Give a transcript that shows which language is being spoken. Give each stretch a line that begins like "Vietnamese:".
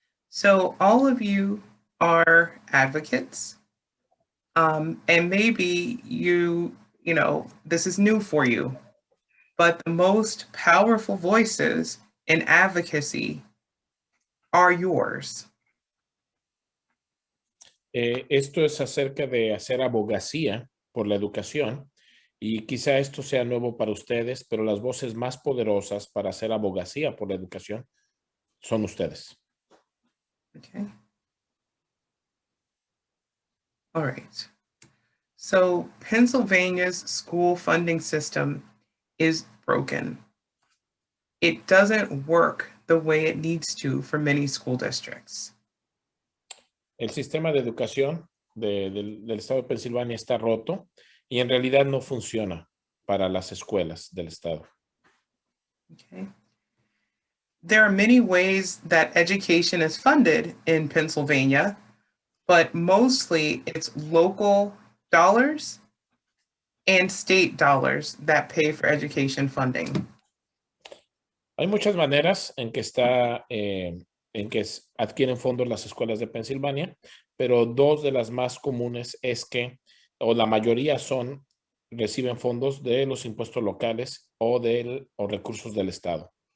English: So all of you are advocates, and maybe you know, this is new for you, but the most powerful voices in advocacy are yours.
Spanish: Esto es acerca de hacer abogacía por la educación. Y quizá esto sea nuevo para ustedes, pero las voces más poderosas para hacer abogacía por la educación son ustedes.
English: Okay. All right. So Pennsylvania's school funding system is broken. It doesn't work the way it needs to for many school districts.
Spanish: El sistema de educación del estado de Pensilvania está roto. Y en realidad no funciona para las escuelas del estado.
English: Okay. There are many ways that education is funded in Pennsylvania, but mostly it's local dollars and state dollars that pay for education funding.
Spanish: Hay muchas maneras en que adquieren fondos las escuelas de Pensilvania, pero dos de las más comunes es que, o la mayoría reciben fondos de los impuestos locales o recursos del Estado.